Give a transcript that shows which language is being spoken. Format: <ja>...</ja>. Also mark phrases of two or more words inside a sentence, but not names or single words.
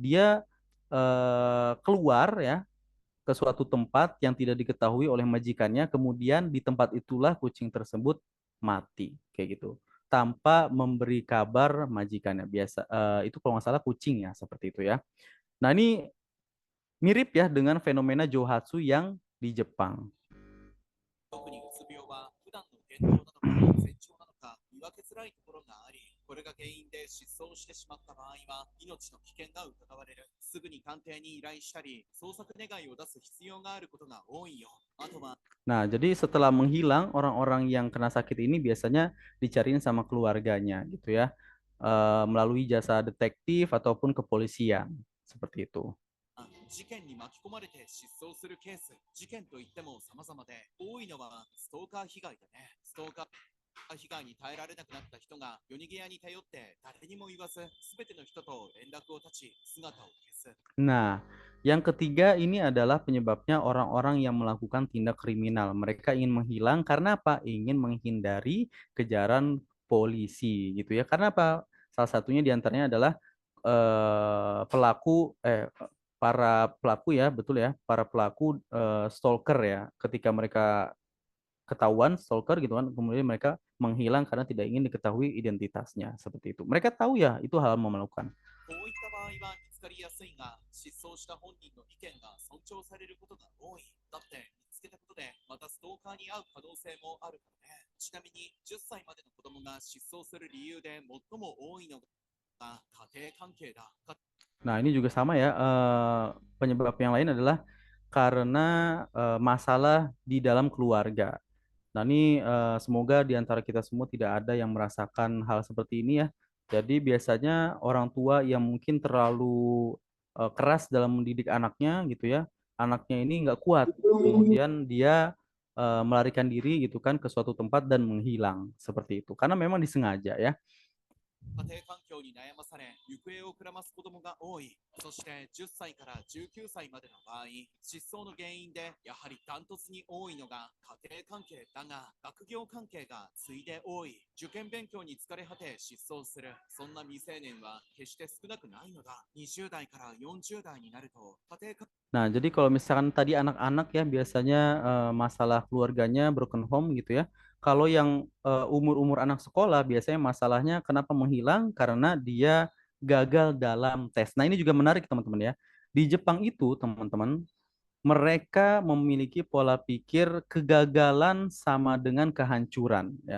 <id>Dia keluar ya ke suatu tempat yang tidak diketahui oleh majikannya, kemudian di tempat itulah kucing tersebut mati kayak gitu. Tanpa memberi kabar majikannya. Biasa itu kalau nggak salah kucing ya seperti itu ya. Nah, ini mirip ya dengan fenomena Johatsu yang di Jepang.</id> <ja>特にうつ病は普段の言動なのか前兆なのか見分けづらいところがあり、これが原因で失踪してしまった場合は命の危険が疑われる。すぐに鑑定に依頼したり捜索願いを出す必要があることが多いよ。あとは</ja> <id>Nah, jadi setelah menghilang, orang-orang yang kena sakit ini biasanya dicariin sama keluarganya gitu ya, melalui jasa detektif ataupun kepolisian, seperti itu.</id> <ja>事件に巻き込まれて失踪するケース、事件といっても様々で、多いのはストーカー被害だね。ストーカー被害に耐えられなくなった人が夜逃げ屋に頼って誰にも言わず、すべての人と連絡を絶ち、姿を消す。</ja> <id>Nah, yang ketiga ini adalah penyebabnya orang-orang yang melakukan tindak kriminal. Mereka ingin menghilang karena apa? Ingin menghindari kejaran polisi gitu ya. Karena apa? Salah satunya diantaranya adalah para pelaku ya, betul ya, para pelaku stalker ya. Ketika mereka ketahuan stalker gitu kan, kemudian mereka menghilang karena tidak ingin diketahui identitasnya seperti itu. Mereka tahu ya itu hal memalukan.</id> <ja>こういった場合は見つかりやすいが、失踪した本人の意見が尊重されることが多い。だって見つけたことでまたストーカーに会う可能性もあるからね。ちなみに10歳までの子供が失踪する理由で最も多いのが家庭関係だ。</ja> <id>Nah, ini juga sama ya. Penyebab yang lain adalah karena masalah di dalam keluarga. Nah, ini semoga di antara kita semua tidak ada yang merasakan hal seperti ini ya. Jadi biasanya orang tua yang mungkin terlalu keras dalam mendidik anaknya gitu ya. Anaknya ini nggak kuat. Kemudian dia melarikan diri gitu kan ke suatu tempat dan menghilang seperti itu. Karena memang disengaja ya.</id> <ja>家庭環境に悩まされ行方をくらます子供が多い。そして10歳から19歳までの場合、失踪の原因でやはりダントツに多いのが家庭関係だが、学業関係が次いで多い。受験勉強に疲れ果て失踪する、そんな未成年は決して少なくないのだ。20代から40代になると家庭関係</ja> <id>Nah, jadi kalau misalkan tadi anak-anak ya biasanya masalah keluarganya</id> <en>broken home</en> <id>gitu ya. Kalau yang umur-umur anak sekolah biasanya masalahnya kenapa menghilang karena dia gagal dalam tes. Nah, ini juga menarik teman-teman ya. Di Jepang itu teman-teman mereka memiliki pola pikir kegagalan sama dengan kehancuran ya.</id>